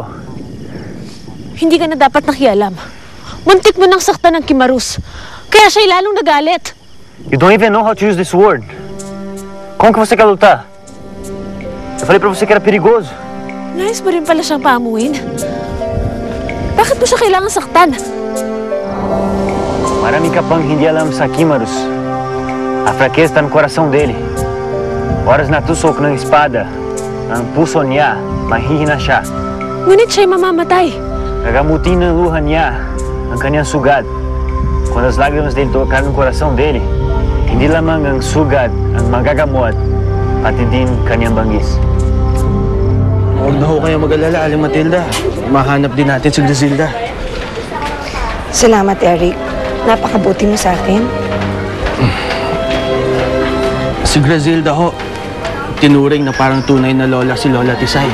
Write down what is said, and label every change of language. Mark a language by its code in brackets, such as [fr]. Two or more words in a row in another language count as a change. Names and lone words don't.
[tl] Hindi ka na dapat nakialam. Muntik mo nang saktan ng Kimarus. Kaya siya'y lalong nagalit. [en] You don't even know how to use this word. [pt] Como que você quer lutar? Eu falei pra você que era perigoso. [tl] Nais mo rin pala siyang paamuin. Bakit mo siya kailangan saktan? Marami ka pang hindi alam sa Kimarus. [pt] A fraqueza está no coração dele. [tl] Oras natusok ng espada. Ang puso niya, mahihina siya. Ngunit siya'y mamamatay. Gagamutin ng luha niya ang kanyang sugat. [pt] Quando as lágrimas dele tocaram no coração dele, [tl] hindi lamang ang sugat ang magagamot, pati din kanyang banggis. Huwag na ho kayo mag-alala, Aling Matilda. Mahanap din natin si Grizilda. Salamat, Eric. Napakabuti mo sa akin. Si Grizilda ho, tinuring na parang tunay na lola si Lola Tisay.